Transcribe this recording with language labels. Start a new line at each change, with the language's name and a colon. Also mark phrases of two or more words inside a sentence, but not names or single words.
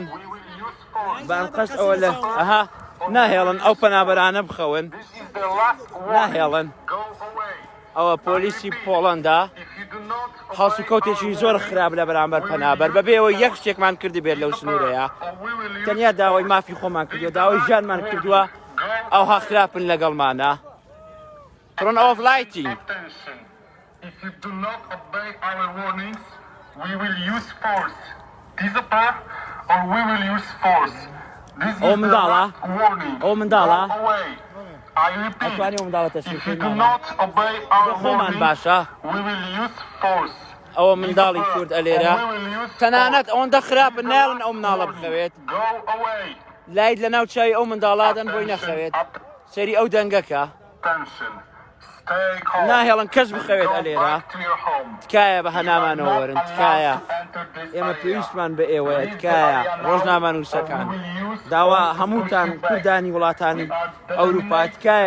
Central Kurdish: بانقەست ئەوە لە ئەها ناهێڵن ئەو پەنابەرانە بخەون ناهێڵن ئەوە پۆلیسی پۆڵەندا هەڵس و کەوتێکی زۆر خراپ لە بەرامبەر پەنابەر بەبێەوە یەک شتێکمان کردی بێت لەو سنوورەیە تەنیا داوای مافی خۆمان کردووە داوای ژیانمان کردووە ئەوها خراپن لەگەڵمانە
English: Turn off lighting. If you do not obey our warnings, we will use force. Disappear or we will use force. This is the last warning. Go away. I repeat, if you do not obey our warnings, we will use force.
Central Kurdish: ئەوە منداڵی کورد ئەلێرە تەنانەت ئەوەندە خراپن ناڵن ئەو مناڵە بخەوێت لایت لە ناو چاوی ئەو منداڵادەن بۆی نەخەوێت سەری ئەو دەنگەکە ناهێڵن کەس بخەوێت ئەلێرە تکایە بە هەنامانەوە وەرن تکایە ئێمە پێویستمان بە ئێوەیە تکایە ڕۆژنامە نووسەکان داوا هەمووتان کوردانی وڵاتانی ئەوروپا تکایە